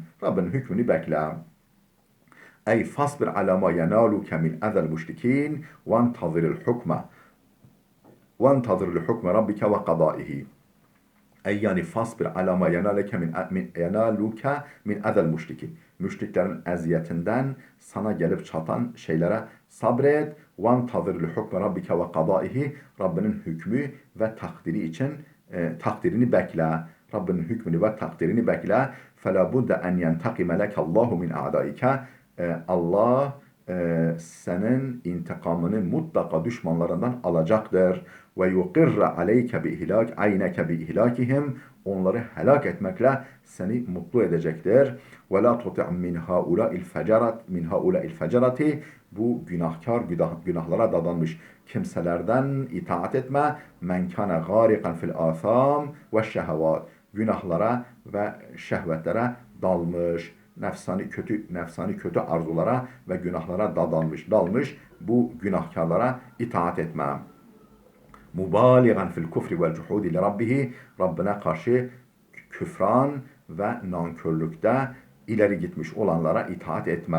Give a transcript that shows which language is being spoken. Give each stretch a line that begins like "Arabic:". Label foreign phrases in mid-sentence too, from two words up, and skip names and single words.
Turkish: Rabbinin hükmünü bekle.
Arabic: أي فاصبر على ما ينالك من أذى المشركين وانتظر حكم ربك وقضائه. أي يعني فاصبر على ما ينالك من أذى المشركين.
Turkish: Müşriklerin eziyetinden sana gelip çatan şeylere sabret.
Arabic: وَانْتَظِرْ لِحُكْمَ رَبِّكَ وَقَضَائِهِ
Turkish: Rabbinin hükmü ve takdiri için takdirini bekle. Rabbinin hükmünü ve takdirini bekle.
Arabic: فَلَا بُدَّ اَنْ يَنْتَقِمَ لَكَ اللّٰهُ مِنْ اَعْدَائِكَ
Turkish: Allah senin intikamını mutlaka düşmanlarından alacaktır.
Arabic: وَيُقِرَّ عَلَيْكَ بِإِهْلَاكِ عَيْنَكَ بِإِهْلَاكِهِمْ
Turkish: Onları helak etmekle seni mutlu edecektir.
Arabic: وَلَا تُطِعْ مِنْ هَؤُلَاءِ الْفَجَرَةِ
Turkish: Bu günahlara dadanmış kimselerden itaat etme.
Arabic: مَنْ كَانَ غَارِقًا فِي الْآثَامِ وَالشَّهَوَاتِ
Turkish: Günahlara ve şehvetlere dalmış, nefsani kötü arzulara ve günahlara dalmış bu günahkarlara itaat etme.
Arabic: مبالغًا في الكفر والجحود لربه
Turkish: Rabbine karşı küfran ve nankörlükte ileri gitmiş olanlara itaat etme.